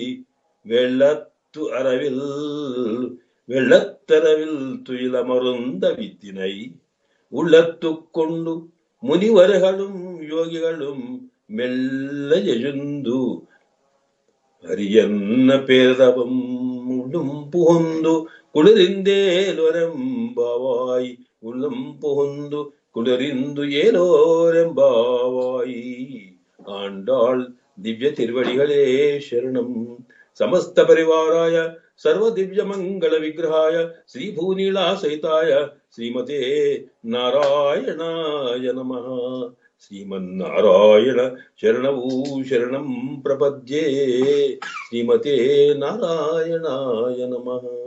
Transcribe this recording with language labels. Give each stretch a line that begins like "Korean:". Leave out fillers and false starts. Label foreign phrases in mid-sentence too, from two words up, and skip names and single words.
Tamil: வெள்ளத்தரவில் துயிலமருந்த வித்தினை உள்ளத்து கொண்டு முனிவர்களும் யோகிகளும் மெல்ல எழுந்து அரியன்ன பேரதவம் உள்ளும் புகுந்து குளிரிந்தேலொரெம்பாவாய். உள்ளம் புகுந்து குளிரிந்து ஏலோரெம்பாவாய். ஆண்டாள் திவ்ய திருவடிகளே சரணம்.
Sanskrit: సమస్త పరివారాయ సర్వ దివ్య మంగళ విగ్రహాయ శ్రీభూనీళా సహితాయ శ్రీమతే నారాయణాయ నమః. శ్రీమన్నారాయణ శరణౌ శరణం ప్రపద్యే. శ్రీమతే నారాయణాయ నమః.